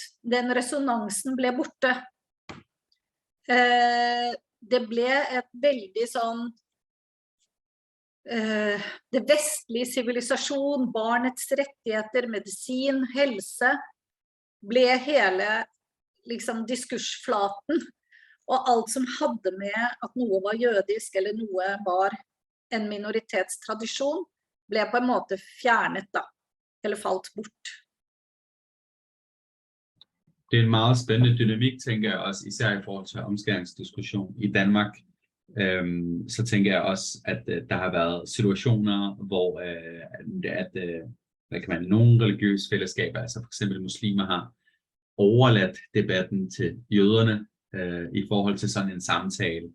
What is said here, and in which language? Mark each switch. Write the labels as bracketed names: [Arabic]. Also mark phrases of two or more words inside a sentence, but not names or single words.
[Norwegian] Den resonansen ble borte. Det ble et veldig sånn det vestlige sivilisasjon, barnets rettigheter, medisin, helse, ble hele liksom diskursflaten, og alt som hadde med at noe var jødisk eller noe var en minoritetstradisjon, ble på en måte fjernet da, eller falt bort. [Danish] Det er en meget spændende dynamik, tænker jeg også, især i forhold til omskæringsdiskussion i Danmark. Så tænker jeg også, at der har været situationer, hvor nogle religiøse fællesskaber, altså for eksempel muslimer, har overladt debatten til jøderne i forhold til sådan en samtale.